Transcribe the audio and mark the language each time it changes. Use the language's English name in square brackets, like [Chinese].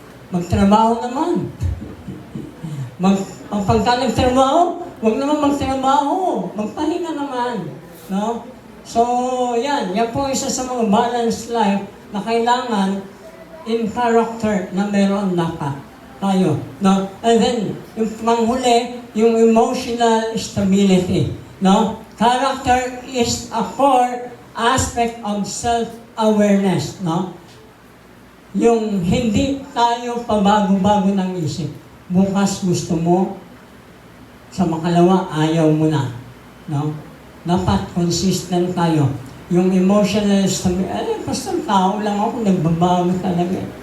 [Filipino] Magtrabaho naman. Pagka nagtrabaho, huwag naman magtrabaho. Magpahinga naman. No? So, yan po isa sa mga balanced life na kailangan in character na meron dapat tayo. No? And then, yung panghuli, yung emotional stability. No? [English] Character is a core aspect of self-awareness. [Filipino] No? Yung hindi tayo pabago-bago ng isip. Bukas gusto mo, sa makalawa, ayaw mo na. No? Dapat consistent tayo. Yung emotional stability, basta tao lang ako, nagbabago talaga.